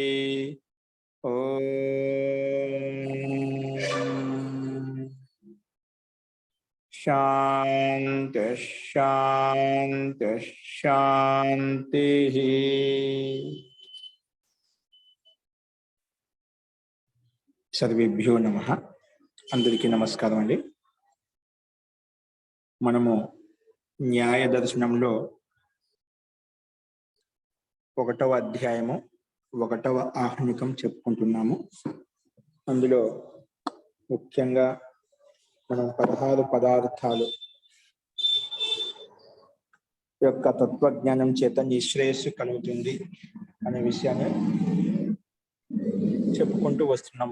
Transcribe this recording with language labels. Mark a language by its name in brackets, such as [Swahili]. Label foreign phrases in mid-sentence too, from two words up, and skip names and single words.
[Sanskrit] ओम शांति शांति शांति। सर्वेभ्यो नमः। [Telugu] అందరికీ నమస్కారం అండి। మనము న్యాయ దర్శనంలో 1వ అధ్యాయము 1వ ఆహ్నికం చెప్పుకుంటున్నాము. అందులో ముఖ్యంగా మనం 16 పదార్థాలు యొక్క తత్వజ్ఞానం చేత నిశ్రేయస్సు కలుగుతుంది అనే విషయాన్ని చెప్పుకుంటూ వస్తున్నాం.